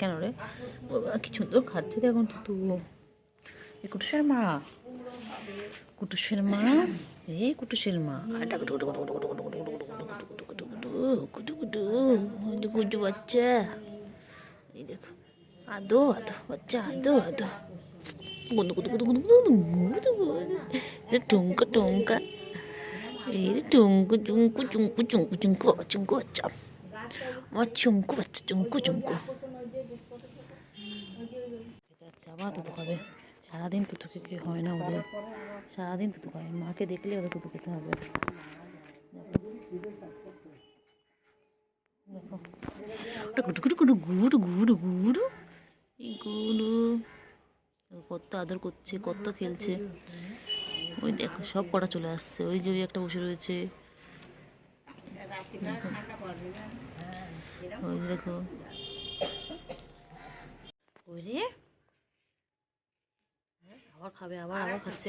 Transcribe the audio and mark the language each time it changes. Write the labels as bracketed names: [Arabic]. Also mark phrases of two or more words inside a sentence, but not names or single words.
[Bangla] কেন রে বাবা, কি সুন্দর খাচ্ছে দেখুন তুতু। এই কুটুসের মা, কুটুসের মা, এই কুটুসের মা। গুডু বাচ্চা। এই দেখো আদো আদো বাচ্চা, আদো আদো। গুদু গুদু গুদু গুদু গুদু গুদু। টুঙ্কা টুঙ্কা, এই টুঙ্কু চুঙ্কু চুঙ্কু চুঙ্কু চুঙ্কু বাবা, চুঙ্কু বাচ্চা। আমার চুঙ্কু বাচ্চা, চুঙ্কু চুঙ্কু। আবার তুতু খাবে। সারাদিন তুতু খেতে হয় না ওদের, সারাদিন তুতু খায়। মাকে দেখলে ওদের তুতু খেতে হবে। গুডু গুডু গুডু গুডু গুডু গুডু। এই গুডু কত আদর করছে, কত খেলছে। ওই দেখো সব কটা চলে আসছে। ওই যে ওই একটা বসে রয়েছে। ওই দেখো, ওই রে আবার খাবে, আবার আবার খাচ্ছে।